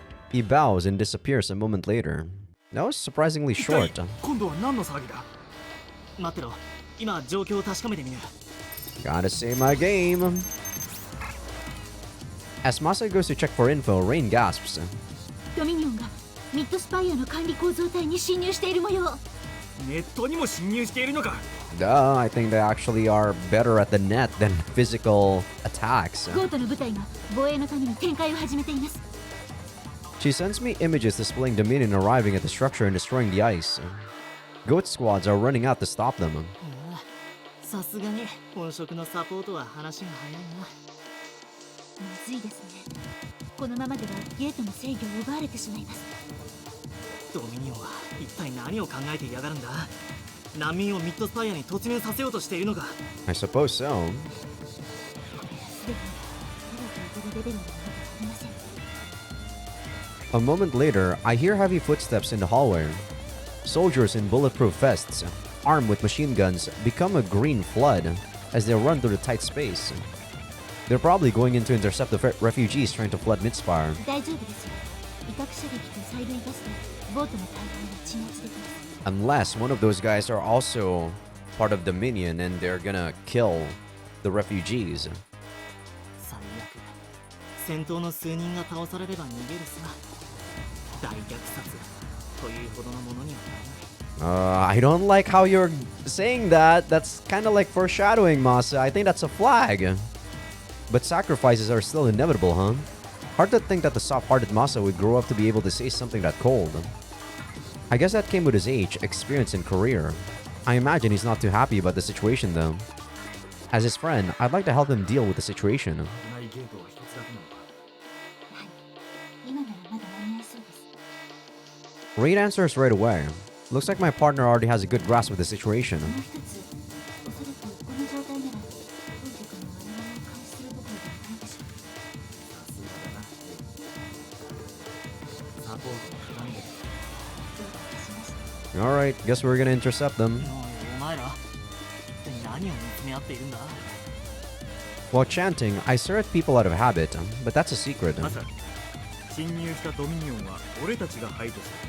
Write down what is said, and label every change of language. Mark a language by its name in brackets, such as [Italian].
[English] He bows and disappears a moment later. That was surprisingly short. [Japanese] 今度は何の騒ぎだ。待ってろ、今状況を確かめてみる。 [English] Gotta save my game. As Masa goes to check for info, Rain gasps. [Japanese] ドミニオンがミッドスパイアの管理構造体に侵入している模様。ネットにも侵入しているのか。 [English] Duh, I think they actually are better at the net than physical attacks. [Japanese] ゴートの部隊が防衛のために展開を始めています。 [English] She sends me images displaying the minion arriving at the structure and destroying the ice. Goat squads are running out to stop them. [Japanese] さすがに本職のサポートは話が早いな。まずいですね。このままではゲートの制御を奪われてしまいます。ドミニオンは一体何を考えていやがるんだ。難民をミッドスパイアに突入させようとしているのか。 [English] I suppose so. [Japanese] すでにテロと呼べるレベルのものではありません。 [English] A moment later, I hear heavy footsteps in the hallway. Soldiers in bulletproof vests, armed with machine guns, become a green flood as they run through the tight space. They're probably going in to intercept the refugees trying to flood Midspire. [Japanese] 大丈夫ですよ。威嚇射撃と催涙ガスでボートの大半を鎮圧できます。 [English] Unless one of those guys are also part of the minion and they're gonna kill the refugees. [Japanese] 最悪。戦闘の数人が倒されれば逃げるさ。大虐殺というほどのものにはならない。 [English] I don't like how you're saying that. That's kind of like foreshadowing, Masa. I think that's a flag. But sacrifices are still inevitable, huh? Hard to think that the soft-hearted Masa would grow up to be able to say something that cold. I guess that came with his age, experience, and career. I imagine he's not too happy about the situation, though. As his friend, I'd like to help him deal with the situation. [Japanese] ないゲートは一つだけなのか。はい。今ならまだ間に合いそうです。 [English] Raid answers right away. Looks like my partner already has a good grasp of the situation. [Japanese] もう一つ、おそらくこの状態なら当局の我々を監視するどころではないでしょう。さすがだな。サポートを選んでる。どうかいたしました。 [English] Alright, guess we're gonna intercept them. [Japanese] お前ら、一体何を見つめ合っているんだ。 [English] While chanting, I stare at people out of habit, but that's a secret. [Japanese] まさ侵入したドミニオンは俺たちが排除する。